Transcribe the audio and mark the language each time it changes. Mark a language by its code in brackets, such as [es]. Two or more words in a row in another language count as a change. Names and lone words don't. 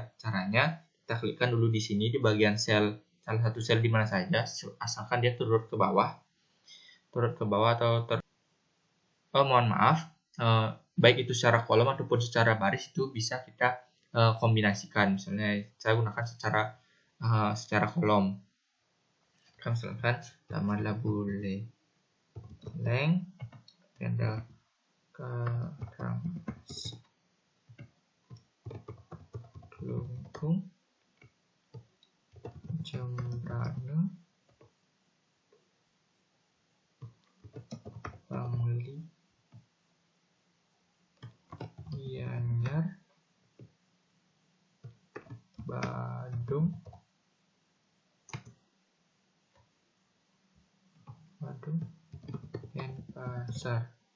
[id] Caranya kita klikkan dulu di sini di bagian sel, salah satu sel di mana saja, asalkan dia turun ke bawah atau mohon maaf, baik itu secara kolom ataupun secara baris itu bisa kita kombinasikan. Misalnya saya gunakan secara kolom. Misalkan nama labule leng tenda karang kelungkung Jembrana Bangli Gianyar Badung Denpasar.